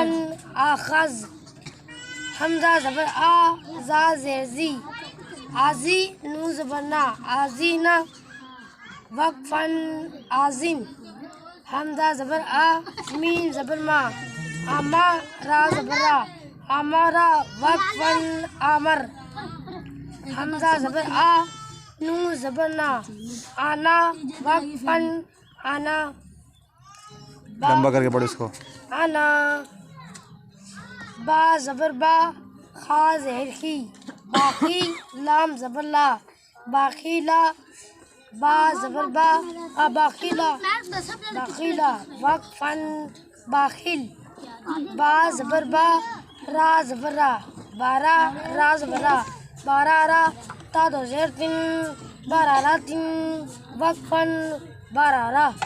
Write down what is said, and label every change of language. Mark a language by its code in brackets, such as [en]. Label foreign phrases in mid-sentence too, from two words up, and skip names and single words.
[ur] آخذ حمزہ زبر آ زا زیر زی آزی نو زبر نا آزینا وقفا آزم حمزہ زبر آ میم زبر ما آما را زبر را آمارا وقفا آمر حمزہ زبر آ نو زبر نا آنا وقفا آنا لمبا کر کے پڑھو اس کو. آنا با زبر با خا زہر خی باقی لام زبر لا باقیلا با زبر با باقیلا باقیلا وقفا باخل با زبر با را زبر را بارا را زبر را بارارا تا دو زیر تن بارارا تن وقفا بارارا